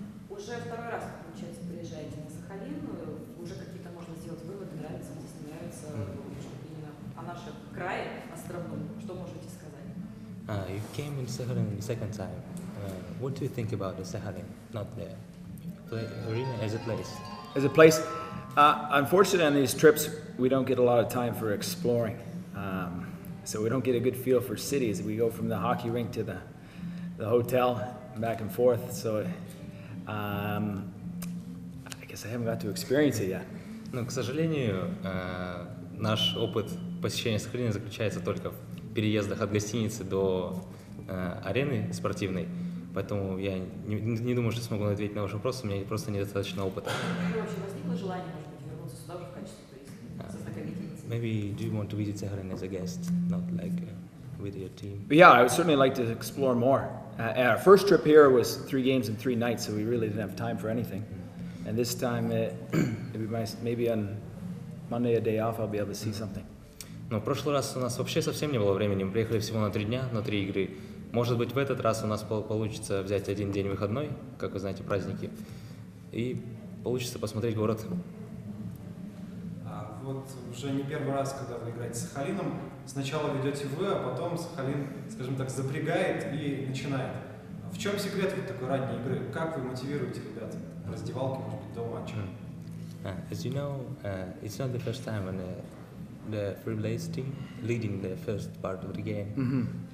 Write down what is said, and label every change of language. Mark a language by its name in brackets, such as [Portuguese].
[Russian] Уже второй раз, получается, приезжаете на Сахалин, уже какие-то можно сделать выводы, нравится, здесь не нравится, именно о нашем крае, островном. Что можете сказать? [English] You came in Sakhalin the second time. What do you think about the Sakhalin, not the arena as a place? As a place, unfortunately on these trips, we don't get a lot of time for exploring. So we don't get a good feel for cities. We go from the hockey rink to the hotel, back and forth. So I guess I haven't got to experience it yet. [Russian] Но, к сожалению, наш опыт посещения Сахалина заключается только в переездах от гостиницы до арены спортивной. Поэтому я не думаю, что смогу ответить на ваш вопрос, у меня просто недостаточно опыта. Вообще возникло желание, может быть, вернуться сюда уже в качестве туриста, со знакомительницей? [English] Maybe do you want to visit Sakhalin as a guest, not like with your team? But yeah, I would certainly like to explore more. Our first trip here was 3 games in 3 nights, so we really didn't have time for anything. And this time, maybe on Monday, a day off, I'll be able to see something. [Russian] Но в прошлый раз у нас вообще совсем не было времени, мы приехали всего на 3 дня, на 3 игры. Может быть, в этот раз у нас получится взять 1 день выходной, как вы знаете, праздники, и получится посмотреть город. вот уже не первый раз, когда вы играете с Сахалином, сначала ведете вы, а потом Сахалин, скажем так, запрягает и начинает. В чем секрет вот такой ранней игры? Как вы мотивируете ребят в раздевалке, может быть, до матча? [English] As you know, it's not the first time when the Freeblades team leading the first part of the game.